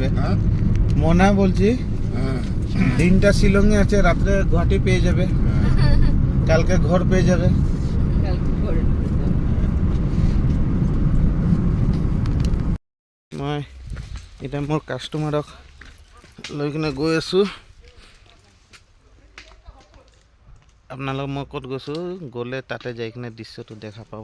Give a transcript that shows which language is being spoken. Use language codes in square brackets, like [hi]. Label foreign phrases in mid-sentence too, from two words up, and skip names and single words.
[bn] মনে বলছি দিনটা শিলং এ আছে, রাত্রে গুয়াহাটি পেয়ে যাবে, কালকে ঘর পেয়ে যাবে। [as] মই এটা মোৰ কাষ্টমাৰক লৈ কিনে গৈ আছোঁ। আপোনালোক মই ক'ত গৈছোঁ গ'লে তাতে যাই কিনে দৃশ্যটো দেখা পাব।